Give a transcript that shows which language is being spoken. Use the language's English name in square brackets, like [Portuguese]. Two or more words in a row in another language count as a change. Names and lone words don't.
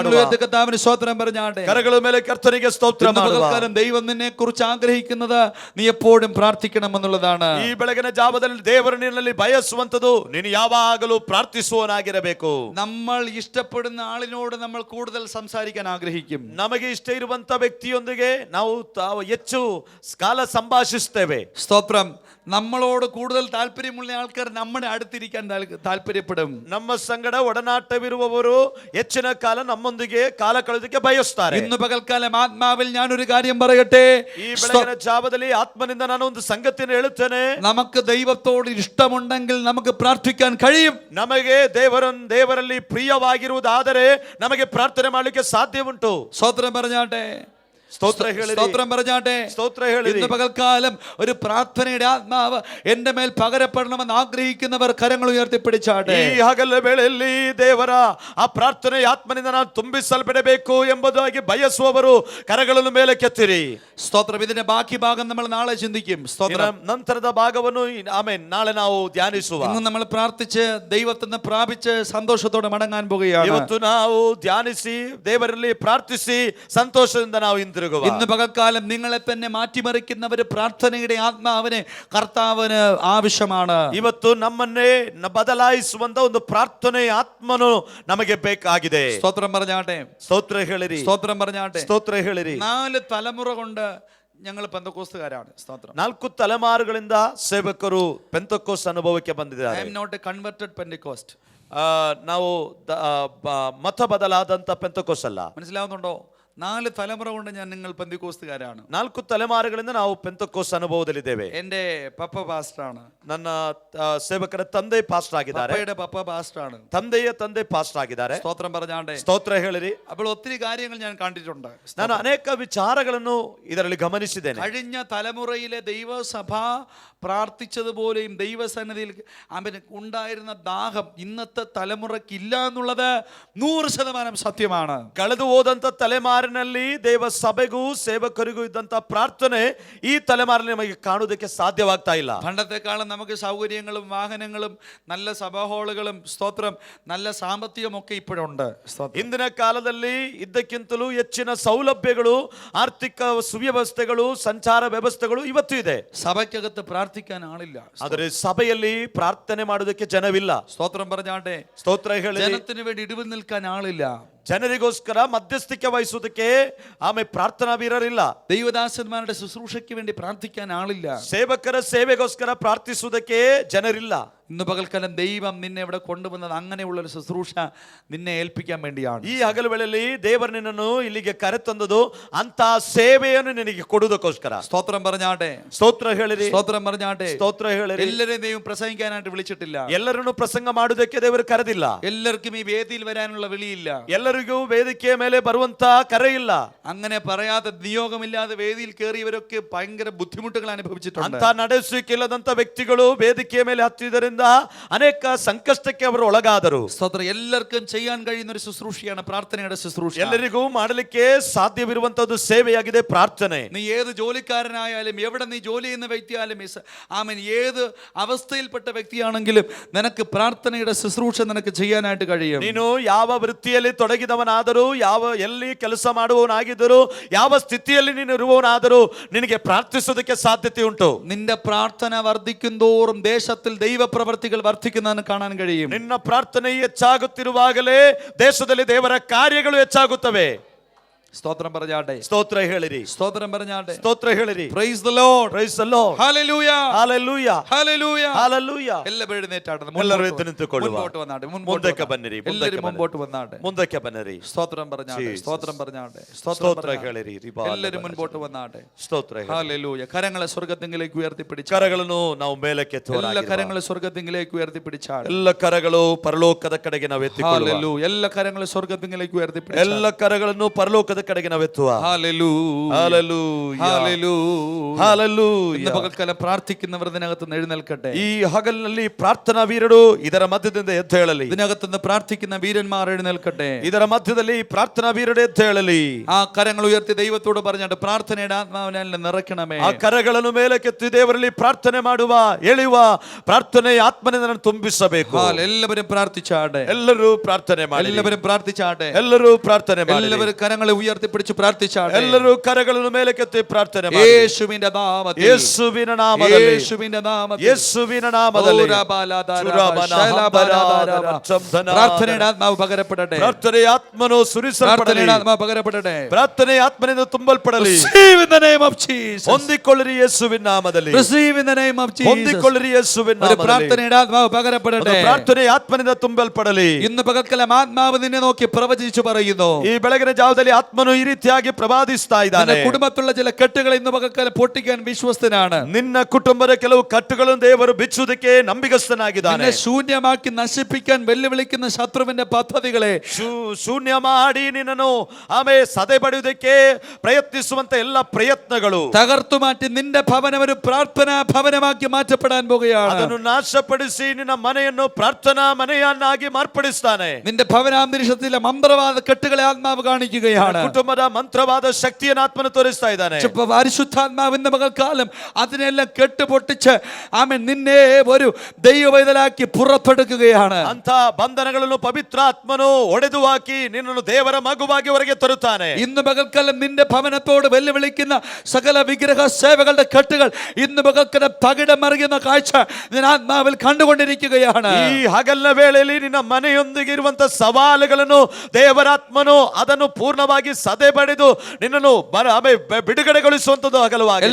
[Malayalam] കരങ്ങൾ ഉയർത്തി കർത്താവിന് സ്തോത്രം പറഞ്ഞാട്ടെ. [Kannada] ಕರಗಳ ಮೇಲೆ ಕರ್ತನಿಗೆ ಸ್ತೋತ್ರ ಮಾಡುವ. [Malayalam] ദൈവം നിന്നെ കുറിച്ച് ആഗ്രഹിക്കുന്നത് നീ എപ്പോഴും പ്രാർത്ഥിക്കണം എന്നുള്ളതാണ്. [Kannada] ಈ ಬೆಳಗಿನ ಜಾವದಲ್ಲಿ ದೇವರು ನಿನ್ನಲ್ಲಿ ಬಯಸುವಂತದ್ದು ನೀನು ಯಾವಾಗಲೂ ಪ್ರಾರ್ಥಿಸುವನಾಗಿರಬೇಕು. [Malayalam] നമ്മൾ ഇഷ്ടപ്പെടുന്ന ആളിനോട് നമ്മൾ കൂടുതൽ സംസാരിക്കാൻ ആഗ്രഹിക്കും. [Kannada] ನಮಗೆ ಇಷ್ಟ ಇರುವಂತ ವ್ಯಕ್ತಿಯೊಂದಿಗೆ ನಾವು ಹೆಚ್ಚು ಕಾಲ ಸಂಭಾಷಿಸುತ್ತೇವೆ. [Malayalam] സ്തോത്രം. നമ്മളോട് കൂടുതൽ താല്പര്യമുള്ള ആൾക്കാർ നമ്മുടെ അടുത്തിരിക്കാൻ താല്പര്യപ്പെടും. [Kannada] ನಮ್ಮ ಸಂಗಡ ಒಡನಾಟವಿರುವವರು ಹೆಚ್ಚಿನ ಕಾಲ ನಮ್ಮೊಂದಿಗೆ ಕಾಲ ಕಳೆದಕ್ಕೆ ಬಯಸುತ್ತಾರೆ. [Malayalam] ഇന്ന് പകൽക്കാലം ആത്മാവിൽ ഞാൻ ഒരു കാര്യം പറയട്ടെ. [Kannada] ಈ ಬೆಳಗಿನ ಜಾವದಲ್ಲಿ ಆತ್ಮನಿಂದ ನಾನು ಒಂದು ಸಂಗತಿಯನ್ನು ಹೇಳುತ್ತೇನೆ. [Malayalam] നമുക്ക് ദൈവത്തോട് ഇഷ്ടമുണ്ടെങ്കിൽ നമുക്ക് പ്രാർത്ഥിക്കാൻ കഴിയും. [Kannada] ನಮಗೆ ದೇವರಲ್ಲಿ ಪ್ರಿಯವಾಗಿರುವುದಾದರೆ ನಮಗೆ ಪ್ರಾರ್ಥನೆ ಮಾಡಲಿಕ್ಕೆ ಸಾಧ್ಯ ಉಂಟು. [Malayalam] സ്തോത്രം പറഞ്ഞാട്ടെ. സ്തോത്രം പറഞ്ഞാട്ടെ. ഇന്ന് പകൽക്കാലം ഒരു പ്രാർത്ഥനയുടെ ആത്മാവ് എന്റെ മേൽ പകരപ്പെടണമെന്ന് ആഗ്രഹിക്കുന്നവർ കരങ്ങൾ ഉയർത്തിപ്പിടിച്ചാട്ടെ. [Kannada] ಈ ಹಗಲ ವೇಳೆಯಲ್ಲಿ ದೇವರ ಆ ಪ್ರಾರ್ಥನೆ ಆತ್ಮನಿಂದ ನಾನು ತುಂಬಿಸಲ್ಪಡಬೇಕು ಎಂಬುದಾಗಿ ಬಯಸುವವರು ಕರಗಳನ್ನು ಮೇಲೆ ಕೆತ್ತಿರಿ. [Malayalam] സ്തോത്രം. ഇതിന്റെ ബാക്കി ഭാഗം നമ്മൾ നാളെ ചിന്തിക്കും. സ്തോത്രം. [Kannada] ನಂತರದ ಭಾಗವನ್ನು ನಾಳೆ ನಾವು ಧ್ಯಾನಿಸುವ. [Malayalam] ഇന്ന് നമ്മൾ പ്രാർത്ഥിച്ച് ദൈവത്തിന് പ്രാപിച്ച് സന്തോഷത്തോടെ മടങ്ങാൻ പോകുകയാണ്. [Kannada] ಇವತ್ತು ನಾವು ಧ್ಯಾನಿಸಿ ದೇವರಲ್ಲಿ ಪ್ರಾರ್ಥಿಸಿ ಸಂತೋಷದಿಂದ ನಾವು [Malayalam] ഇന്ന് പകൽക്കാലം നിങ്ങളെ തന്നെ മാറ്റിമറിക്കുന്നവര് പ്രാർത്ഥനയുടെ ആത്മാവിനെ കർത്താവിന് ആവശ്യമാണ്. [Kannada] ಇವತ್ತು ನಮ್ಮನ್ನೇ ಬದಲಾಯಿಸುವಂತ ಒಂದು ಪ್ರಾರ್ಥನೆ ಆತ್ಮನು ನಮಗೆ ಬೇಕಾಗಿದೆ. [Malayalam] സ്തോത്രം പറഞ്ഞാട്ടെ. [Kannada] ಸ್ತೋತ್ರ ಹೇಳಿರಿ. [Malayalam] സ്തോത്രം പറഞ്ഞാട്ടെ. [Kannada] ಸ್ತೋತ್ರ ಹೇಳಿರಿ. [Malayalam] 4 തലമുറ കൊണ്ട് ഞങ്ങൾ പെന്തക്കോസ്തുകാരാണ്. സ്തോത്രം. [Kannada] 4 ತಲೆಮಾರುಗಳಿಂದ ಸೇವಕರು ಪೆಂತೆಕೋಸ್ಟ್ ಅನುಭವಕ್ಕೆ ಬಂದಿದ್ದಾರೆ. [English] I am not a converted Pentecost. [Kannada] ನಾವು ಮತ ಬದಲಾದಂತ ಪೆಂತಕೋಸ್ ಅಲ್ಲ. [Malayalam] മനസ്സിലാവുന്നുണ്ടോ? 4 തലമുറ കൊണ്ട് ഞാൻ നിങ്ങൾ പെന്തക്കോസ്തുകാരാണ്. [Kannada] 4 ತಲೆಮಾರುಗಳಿಂದ ನಾವು ಪೆಂತಕೋಸ್ ಅನುಭವದಲ್ಲಿದ್ದೇವೆ. [Malayalam] എന്റെ പപ്പ പാസ്റ്ററാണ്. [Kannada] ನನ್ನ ಸೇವಕರ ತಂದೆ ಪಾಸ್ಟರ್ ಆಗಿದ್ದಾರೆ. [Malayalam] പപ്പയുടെ പപ്പ പാസ്റ്ററാണ്. [Kannada] ತಂದೆಯ ತಂದೆ ಪಾಸ್ಟರ್ ಆಗಿದ್ದಾರೆ. [Malayalam] സ്തോത്രം പറഞ്ഞാണ്ടേ. [Kannada] ಸ್ತೋತ್ರ ಹೇಳಿರಿ. [Malayalam] അപ്പോൾ ഒത്തിരി കാര്യങ്ങൾ ഞാൻ കണ്ടിട്ടുണ്ട്. [Kannada] ನಾನು ಅನೇಕ ವಿಚಾರಗಳನ್ನು ಇದರಲ್ಲಿ ಗಮನಿಸಿದ್ದೇನೆ. [Malayalam] കഴിഞ്ഞ തലമുറയിലെ ദൈവസഭ പ്രാർത്ഥിച്ചതുപോലെയും ദൈവസന്നിധിയിൽ അവന് ഉണ്ടായിരുന്ന ദാഹം ഇന്നത്തെ തലമുറയ്ക്ക് ഇല്ല എന്നുള്ളത് 100% സത്യമാണ്. [Kannada] ಕಳೆದು ಹೋದಂತ ತಲೆಮಾರಿನಲ್ಲಿ ದೇವ ಸಭೆಗೂ ಸೇವಕರಿಗೂ ಇದ್ದಂತ ಪ್ರಾರ್ಥನೆ ಈ ತಲೆಮಾರಿನಲ್ಲಿ ನಮಗೆ ಕಾಣುವುದಕ್ಕೆ ಸಾಧ್ಯವಾಗ್ತಾ ಇಲ್ಲ. [Malayalam] പണ്ടത്തെക്കാളും നമുക്ക് സൗകര്യങ്ങളും വാഹനങ്ങളും നല്ല സഭാഹാളുകളും സ്തോത്രം നല്ല സാമ്പത്തികം ഒക്കെ ഇപ്പോഴുണ്ട്. [Kannada] ಇಂದಿನ ಕಾಲದಲ್ಲಿ ಇದ್ದಕ್ಕಿಂತಲೂ ಹೆಚ್ಚಿನ ಸೌಲಭ್ಯಗಳು, ಆರ್ಥಿಕ ಸುವ್ಯವಸ್ಥೆಗಳು, ಸಂಚಾರ ವ್ಯವಸ್ಥೆಗಳು ಇವತ್ತು ಇದೆ. [Malayalam] സഭയ്ക്കകത്ത് പ്രാർത്ഥിക്കാൻ ആളില്ല. [Kannada] ಆದರೆ ಸಭೆಯಲ್ಲಿ ಪ್ರಾರ್ಥನೆ ಮಾಡುವುದಕ್ಕೆ ಜನವಿಲ್ಲ. [Malayalam] സ്തോത്രം പറഞ്ഞാട്ടെ. [Kannada] ಸ್ತೋತ್ರ ಹೇಳಿ. [Malayalam] ജനത്തിന് വേണ്ടി ഇടിവ് നിൽക്കാൻ ആളില്ല. [Kannada] ಜನರಿಗೋಸ್ಕರ ಮಧ್ಯಸ್ಥಿಕೆ ವಹಿಸುವುದಕ್ಕೆ ಆಮೇಲೆ ಪ್ರಾರ್ಥನಾ ವೀರರಿಲ್ಲ. [Malayalam] ദൈവദാസന്മാരുടെ ശുശ്രൂഷയ്ക്ക് വേണ്ടി പ്രാർത്ഥിക്കാൻ ആളില്ല. [Kannada] ಸೇವಕರ ಸೇವೆಗೋಸ್ಕರ ಪ್ರಾರ್ಥಿಸುವುದಕ್ಕೆ ಜನರಿಲ್ಲ. [Malayalam] ഇന്ന് പകൽക്കാലം ദൈവം നിന്നെ ഇവിടെ കൊണ്ടുവന്നത് അങ്ങനെയുള്ള ഒരു ശുശ്രൂഷ നിന്നെ ഏൽപ്പിക്കാൻ വേണ്ടിയാണ്. [Kannada] ಈ ಹಗಲು ವೇಳೆಯಲ್ಲಿ ದೇವರು ನಿನ್ನನ್ನು ಇಲ್ಲಿಗೆ ಕರೆತಂದದು ಅಂತ ಸೇವೆಯನ್ನು ನಿನಗೆ ಕೊಡುವುದಕ್ಕೋಸ್ಕರ. [Malayalam] സ്തോത്രം പറഞ്ഞാട്ടെ. [Kannada] ಸ್ತೋತ್ರ ಹೇಳಿರಿ. [Malayalam] സ്തോത്രം പറഞ്ഞാട്ടെ. [Kannada] ಸ್ತೋತ್ರ ಹೇಳಿರಿ. [Malayalam] എല്ലാവരെയും ദൈവം പ്രസംഗിക്കാനായിട്ട് വിളിച്ചിട്ടില്ല. [Kannada] ಎಲ್ಲರನ್ನು ಪ್ರಸಂಗ ಮಾಡುವುದಕ್ಕೆ ದೇವರು ಕರೆದಿಲ್ಲ. [Malayalam] എല്ലാവർക്കും ഈ വേദിയിൽ വരാനുള്ള വിളിയില്ല. [Kannada] ಎಲ್ಲರಿಗೂ ವೇದಿಕೆಯ ಮೇಲೆ ಬರುವಂತ ಕರೆ ಇಲ್ಲ. [Malayalam] അങ്ങനെ പറയാതെ നിയോഗമില്ലാതെ വേദിയിൽ കയറിയവരൊക്കെ ഭയങ്കര ബുദ്ധിമുട്ടുകൾ അനുഭവിച്ചിട്ടുണ്ട്. [Kannada] ಅಂತ ನಡೆಸಿಲ್ಲದಂತ ವ್ಯಕ್ತಿಗಳು ವೇದಿಕೆಯ ಮೇಲೆ ಹತ್ತಿದ್ದರಿಂದ ಅನೇಕ ಸಂಕಷ್ಟಕ್ಕೆ ಅವರು ಒಳಗಾದರು. [Malayalam] സ്തോത്രം. എല്ലാവർക്കും ചെയ്യാൻ കഴിയുന്ന ഒരു ശുശ്രൂഷയാണ് പ്രാർത്ഥനയുടെ ശുശ്രൂഷ. [Kannada] ಎಲ್ಲರಿಗೂ ಮಾಡಲಿಕ್ಕೆ ಸಾಧ್ಯವಿರುವಂತದ್ದು ಸೇವೆಯಾಗಿದೆ ಪ್ರಾರ್ಥನೆ. [Malayalam] നീ ഏത് ജോലിക്കാരനായാലും എവിടെ നീ ജോലി ചെയ്യുന്ന വ്യക്തിയായാലും ആമേൻ ഏത് അവസ്ഥയിൽപ്പെട്ട വ്യക്തിയാണെങ്കിലും നിനക്ക് പ്രാർത്ഥനയുടെ ശുശ്രൂഷ നിനക്ക് ചെയ്യാനായിട്ട് കഴിയും. [Kannada] ನೀನು ಯಾವ ವೃತ್ತಿಯಲ್ಲಿ ತೊಡಗಿದವನಾದರೂ, ಎಲ್ಲಿ ಕೆಲಸ ಮಾಡುವವನಾಗಿದ್ದರೂ, ಯಾವ ಸ್ಥಿತಿಯಲ್ಲಿ ನೀನು ಇರುವವನಾದರೂ ನಿನಗೆ ಪ್ರಾರ್ಥಿಸೋದಕ್ಕೆ ಸಾಧ್ಯತೆ ಉಂಟು. [Malayalam] നിന്റെ പ്രാർത്ഥന വർദ്ധിക്കും തോറും ദേശത്തിൽ ദൈവപ്രവർത്തികൾ വർദ്ധിക്കുന്നതെന്ന് കാണാൻ കഴിയും. [Kannada] ನಿನ್ನ ಪ್ರಾರ್ಥನೆ ಹೆಚ್ಚಾಗುತ್ತಿರುವಾಗಲೇ ದೇಶದಲ್ಲಿ ದೇವರ ಕಾರ್ಯಗಳು ಹೆಚ್ಚಾಗುತ್ತವೆ. [Malayalam] സ്തോത്രം പറഞ്ഞാട്ടെ. [Kannada] ಸ್ತೋತ್ರ ಹೇಳಿರಿ. [Malayalam] സ്തോത്രം പറഞ്ഞാട്ടെ. [Kannada] ಸ್ತೋತ್ರ ಹೇಳಿರಿ. [English] Praise the Lord. Praise the Lord. [Malayalam] ഹല്ലേലൂയ. [Kannada] ಹಲ್ಲೆಲೂಯಾ. [Malayalam] ഹല്ലേലൂയ. [Kannada] ಹಲ್ಲೆಲೂಯಾ. [Malayalam] എല്ലാവരും എഴുന്നേറ്റാട്ടെ. [Kannada] ಎಲ್ಲರೂ ಎದ್ದು ನಿಂತುಕೊಳ್ಳುವ. [Malayalam] മുൻപോട്ട് വന്നാട്ടെ. [Kannada] ಮುಂದಕ್ಕೆ ಬನ್ನಿರಿ. [Malayalam] എല്ലാവരും മുൻപോട്ട് വന്നാട്ടെ. [Kannada] ಮುಂದಕ್ಕೆ ಬನ್ನಿರಿ. [Malayalam] സ്തോത്രം പറഞ്ഞാട്ടെ. സ്തോത്രം പറഞ്ഞാട്ടെ. [Kannada] ಸ್ತೋತ್ರ ಹೇಳಿರಿ. [Malayalam] എല്ലാവരും മുൻപോട്ട് വന്നാട്ടെ. [Kannada] ಸ್ತೋತ್ರ ಹೇಳಿ. [Malayalam] ഹല്ലേലൂയ. കരങ്ങളെ സ്വർഗ്ഗത്തിലേക്ക് ഉയർത്തിപ്പിടിച്ച് [Kannada] ಕರಗಳನ್ನು ನಾವು ಮೇಲಕ್ಕೆ [Malayalam] എല്ലാ കരങ്ങളെ സ്വർഗ്ഗത്തിലേക്ക് ഉയർത്തിപ്പിടിച്ചാൽ [Kannada] ಎಲ್ಲ ಕರಗಳು ಪರಲೋಕದ ಕಡೆಗೆ ನಾವು ಎತ್ತಿಕೊಳ್ಳುವ. [Malayalam] ഹല്ലേലൂയ. എല്ലാ കരങ്ങളെ സ്വർഗ്ഗത്തിലേക്ക് ഉയർത്തിപ്പിടിച്ചാൽ [Kannada] ಎಲ್ಲ ಕರಗಳನ್ನು ಪರಲೋಕದ ಕಡೆಗೆ ನಾವು ಎತ್ತುವ. [Malayalam] ഹല്ലേലൂയ. [Kannada] ಹಲ್ಲೆಲೂಯಾ. [Malayalam] ഹല്ലേലൂയ. [Kannada] ಹಲ್ಲೆಲೂಯಾ. [Malayalam] ഇന്ന് പകൽക്കാലം പ്രാർത്ഥിക്കുന്നവർ ഇതിനകത്ത് നിന്ന് എഴുന്നേൽക്കട്ടെ. [Kannada] ಈ ಹಗಲಿನಲ್ಲಿ ಪ್ರಾರ್ಥನಾ ವೀರರು ಇದರ ಮಧ್ಯದಿಂದ ಎದ್ದು ಹೇಳಲಿ. [Malayalam] ഇതിനകത്ത് നിന്ന് പ്രാർത്ഥിക്കുന്ന വീരന്മാർ എഴുന്നേൽക്കട്ടെ. [Kannada] ಇದರ ಮಧ್ಯದಲ್ಲಿ ಪ್ರಾರ್ಥನಾ ವೀರರು ಎದ್ದು ಹೇಳಲಿ. [Malayalam] ആ കരങ്ങൾ ഉയർത്തി ദൈവത്തോട് പറഞ്ഞിട്ട് പ്രാർത്ഥനയുടെ ആത്മാവിനെ നിറയ്ക്കണമേ. [Kannada] ಆ ಕರಗಳನ್ನು ಮೇಲಕ್ಕೆತ್ತಿ ದೇವರಲ್ಲಿ ಪ್ರಾರ್ಥನೆ ಮಾಡುವ, ಎಳೆಯುವ ಪ್ರಾರ್ಥನೆಯ ಆತ್ಮನಿಂದ ನಾನು ತುಂಬಿಸಬೇಕು. [Malayalam] എല്ലാവരും പ്രാർത്ഥിച്ചാട്ടെ. [Kannada] ಎಲ್ಲರೂ ಪ್ರಾರ್ಥನೆ ಮಾಡಿ. [Malayalam] എല്ലാവരും പ്രാർത്ഥിച്ചാട്ടെ. [Kannada] ಎಲ್ಲರೂ ಪ್ರಾರ್ಥನೆ ಮಾಡಿ. [Malayalam] എല്ലാവരും കരങ്ങളെ ഉയർത്തിപ്പിടിച്ച് പ്രാർത്ഥിച്ചാട്ടെ. [Kannada] ಎಲ್ಲರೂ ಕರಗಳನ್ನು ಮೇಲಕ್ಕೆತ್ತಿ ಪ್ರಾರ್ಥನೆ ಮಾಡಿ. [Malayalam] യേശുവിന്റെ നാമത്തിൽ. [Kannada] ಯೇಸುವಿನ ನಾಮದಲ್ಲಿ. [Malayalam] യേശുവിന്റെ നാമത്തിൽ. [Kannada] ಯೇಸುವಿನ ನಾಮದಲ್ಲಿ. [Malayalam] പ്രാർത്ഥനയുടെ ആത്മാവ് പകരപ്പെടട്ടെ. [Kannada] ಪ್ರಾರ್ಥನೆಯ ಆತ್ಮನು ಸುರಿಸಲ್ಪಡಲಿ. [Malayalam] പ്രാർത്ഥനയുടെ ആത്മാവ് പകരപ്പെടട്ടെ. [Kannada] ಪ್ರಾರ್ಥನೆಯ ಆತ್ಮನಿಂದ ತುಂಬಲ್ಪಡಲಿ. [English] Receive in the name of Jesus. [Kannada] ಹೊಂದಿಕೊಳ್ಳಿರಿ ಯೇಸುವಿನ ನಾಮದಲ್ಲಿ. [English] Receive in the name of Jesus. [Kannada] ಹೊಂದಿಕೊಳ್ಳಿರಿ ಯೇಸುವಿನ [Malayalam] ഒരു [Kannada] ನಾಮದಲ್ಲಿ. [Malayalam] പ്രാർത്ഥനയുടെ ആത്മാവ് പകരപ്പെടട്ടെ. [Kannada] ಪ್ರಾರ್ಥನೆಯ ಆತ್ಮನಿಂದ ತುಂಬಲ್ಪಡಲಿ. [Malayalam] ഇന്ന് പകൽക്കാലം ആത്മാവ് നിന്നെ നോക്കി പ്രവചിച്ചു പറയുന്നു. [Kannada] ಈ ಬೆಳಗಿನ ಜಾವದಲ್ಲಿ ಆತ್ಮನು ಈ ರೀತಿಯಾಗಿ ಪ್ರವಾದಿಸ್ತಾ ಇದ್ದಾನೆ. [Malayalam] നിന്റെ കുടുംബത്തിലുള്ള ചില കെട്ടുകൾ ഇന്ന് പകൽക്കാലം പൊട്ടിക്കാൻ വിശ്വസ്തനാണ്. [Kannada] ನಿನ್ನ ಕುಟುಂಬದ ಕೆಲವು ಕಟ್ಟುಗಳನ್ನು ದೇವರು ಬಿಚ್ಚುವುದಕ್ಕೆ ನಂಬಿಗಸ್ತನಾಗಿದ್ದಾನೆ. [Malayalam] നിന്നെ ശൂന്യമാക്കി നശിപ്പിക്കാൻ വെല്ലുവിളിക്കുന്ന ശത്രുവിന്റെ പദ്ധതികളെ [Kannada] ಶೂನ್ಯ ಮಾಡಿ ನಿನ್ನನ್ನು ಆಮೇಲೆ ಸದೆಬಡಿಯುವುದಕ್ಕೆ ಪ್ರಯತ್ನಿಸುವಂತ ಎಲ್ಲ ಪ್ರಯತ್ನಗಳು [Malayalam] തകർത്തു മാറ്റി നിന്റെ ഭവനം ഒരു പ്രാർത്ഥനാ ഭവനമാക്കി മാറ്റപ്പെടാൻ പോകുകയാണ്. [Kannada] ಅದನ್ನು ನಾಶಪಡಿಸಿ ನಿನ್ನ ಮನೆಯನ್ನು ಪ್ರಾರ್ಥನಾ ಮನೆಯನ್ನಾಗಿ ಮಾರ್ಪಡಿಸ್ತಾನೆ. [Malayalam] നിന്റെ ഭവനാന്തരീക്ഷത്തിലെ മന്ത്രവാദ കെട്ടുകളെ ആത്മാവ് കാണിക്കുകയാണ്. [Kannada] ಕುಟುಂಬದ ಮಂತ್ರವಾದ ಶಕ್ತಿಯನ್ನು ಆತ್ಮನು ತೋರಿಸ್ತಾ ಇದ್ದಾನೆ. [Malayalam] പരിശുദ്ധാത്മാവ് ഇന്ന് പകൽക്കാലം അതിനെല്ലാം കെട്ടുപൊട്ടിച്ച് ആമേൻ നിന്നെ ഒരു ദൈവവൈതലാക്കി പുറത്തെടുക്കുകയാണ്. [Kannada] ಅಂತ ಬಂಧನಗಳನ್ನು ಪವಿತ್ರ ಆತ್ಮನು ಒಡೆದು ಹಾಕಿ ನಿನ್ನನ್ನು ದೇವರ ಮಗುವಾಗಿ ಹೊರಗೆ ತರುತ್ತಾನೆ. [Malayalam] ഇന്ന് പകൽക്കാലം നിന്റെ ഭവനത്തോട് വെല്ലുവിളിക്കുന്ന സകല വിഗ്രഹ സേവകളുടെ കെട്ടുകൾ ഇന്ന് പകൽക്കാലം തകിടം മറിയുന്ന കാഴ്ച ഞാൻ ആത്മാവിൽ കണ്ടുകൊണ്ടിരിക്കുകയാണ്. [Kannada] ಈ ಹಗಲಿನ ವೇಳೆಯಲ್ಲಿ ನಿನ್ನ ಮನೆಯೊಂದಿಗೆ ಇರುವಂತ ಸವಾಲುಗಳನ್ನು ದೇವರಾತ್ಮನು ಅದನ್ನು ಪೂರ್ಣವಾಗಿ ಸದೆ ಬಡಿದು ನಿನ್ನನ್ನು ಬಿಡುಗಡೆಗೊಳಿಸುವಂತದ್ದು ಹಗಲವಾಗಿದೆ.